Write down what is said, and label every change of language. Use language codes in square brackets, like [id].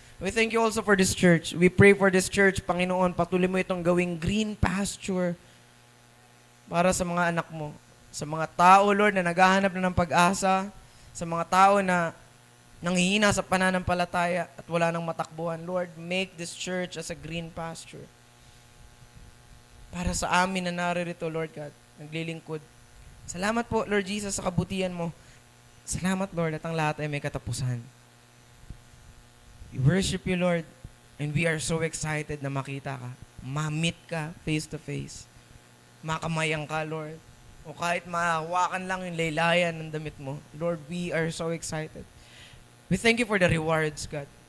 [en] We thank you also for this church. We pray for this church, Panginoon. [tl] Patuloy mo itong gawing green pasture para sa mga anak mo. Sa mga tao, Lord, na naghahanap na ng pag-asa. Sa mga tao na nanghihina sa pananampalataya at wala nang matakbuhan. [en] Lord, make this church as a green pasture. [tl] Para sa amin na naririto, Lord God, naglilingkod. Salamat po, Lord Jesus, sa kabutihan mo. Salamat, Lord, at ang lahat ay may katapusan. [en] We worship you, Lord, and we are so excited [tl] na makita ka. Ma-meet ka face to face. Makamayang ka, Lord. O kahit mahawakan lang yung laylayan ng damit mo. [en] Lord, we are so excited. We thank you for the rewards, God.